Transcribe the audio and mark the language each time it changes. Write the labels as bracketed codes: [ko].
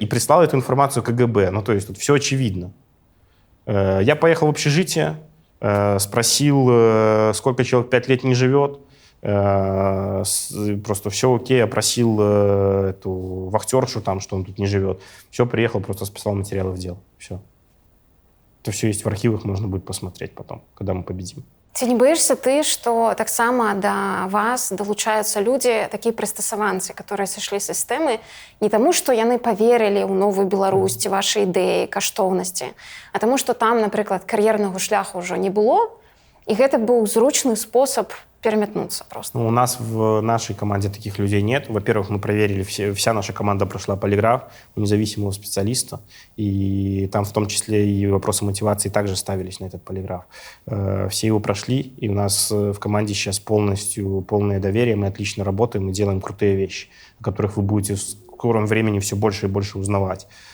[ru] И прислал эту информацию КГБ. Ну, то есть тут все очевидно. Я поехал в общежитие, спросил, сколько человек 5 лет не живет. Просто все окей, опросил эту вахтершу там, что он тут не живет. Все, приехал, просто списал материалы в дело. Все. Это все есть в архивах, можно будет посмотреть потом, когда мы победим. [be] Ці не боишься ты, што таксама да вас далучаюцца людзі, такія прыстасаванцы, [ru] которые [be] сышлі з сістэмы не таму, што яны паверылі ў новую Беларусь ці вашы ідэі, каштоўнасці, а таму, што там, напрыклад, кар'ернага шляху ўжо не было, і гэта быў зручны спосаб [ru] переметнуться просто. Ну, у нас в нашей команде таких людей нет. Во-первых, мы проверили, вся наша команда прошла полиграф у независимого специалиста, и там в том числе и вопросы мотивации также ставились на этот полиграф. Все его прошли, и у нас в команде сейчас полное доверие, мы отлично работаем, мы делаем крутые вещи, о которых вы будете в скором времени все больше и больше узнавать.